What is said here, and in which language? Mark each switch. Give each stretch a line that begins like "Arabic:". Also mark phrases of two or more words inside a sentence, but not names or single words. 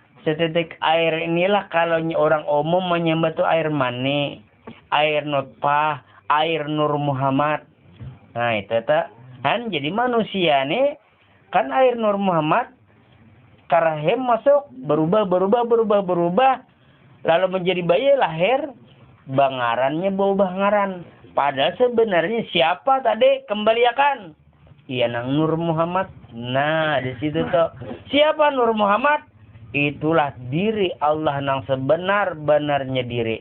Indonesian: Setitik air inilah kalau orang umum menyembah itu air mani, air nutfah, air Nur Muhammad.
Banjar: Nah itu tak kan jadi manusia nih kan air Nur Muhammad karahim masuk berubah lalu menjadi bayi lahir bangarannya berubah ngaran.
Indonesian: Padahal sebenarnya siapa tadi kembaliakan?
Banjar: Iya nang Nur Muhammad.
Indonesian: Nah di situ tuh siapa Nur Muhammad?
Banjar: Itulah diri Allah nang sebenar-benarnya diri.